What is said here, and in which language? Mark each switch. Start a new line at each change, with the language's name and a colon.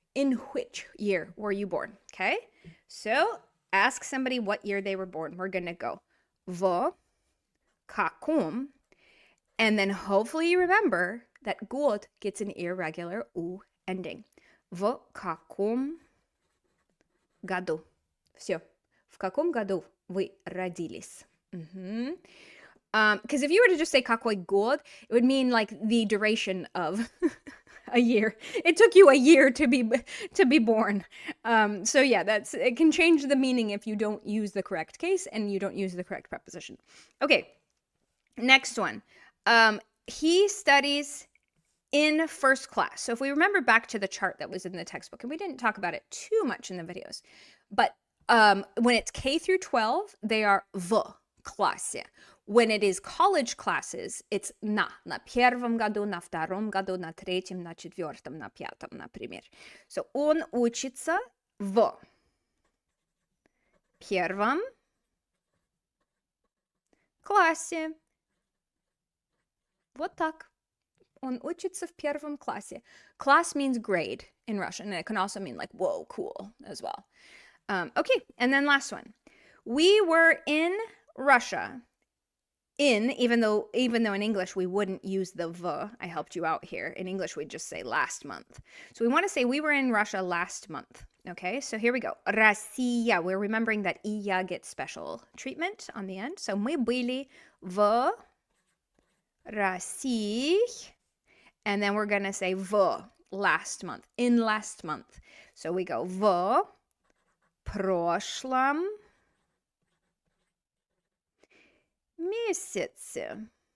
English: In which year were you born? Okay, so ask somebody what year they were born. We're going to go,
Russian: в каком,
English: and then hopefully you remember that год gets an irregular U ending.
Russian: В каком году? Все. В каком году вы родились?
English: Because if you were to just say
Russian: какой год,
English: it would mean like the duration of a year. It took you a year to be born. So yeah, it can change the meaning if you don't use the correct case and you don't use the correct preposition. Okay, next one. He studies in first class. So if we remember back to the chart that was in the textbook, and we didn't talk about it too much in the videos, but when it's K through 12, they are
Russian: в классе.
English: When it is college classes, it's
Russian: на первом году, на втором году, на третьем, на четвертом, на пятом, например. So он учится в первом классе. Вот так. Он учится в первом классе.
English: Class means grade in Russian, and it can also mean like, whoa, cool as well. Okay, and then last one. We were in Russia even though in English we wouldn't use the v. I helped you out here. In English, we'd just say last month. So we want to say we were in Russia last month. Okay, so here we go. Россия. We're remembering that iya gets special treatment on the end.
Russian: So мы были в России.
English: And then we're going to say в last month. In last month. So we go
Russian: в прошлом месяце.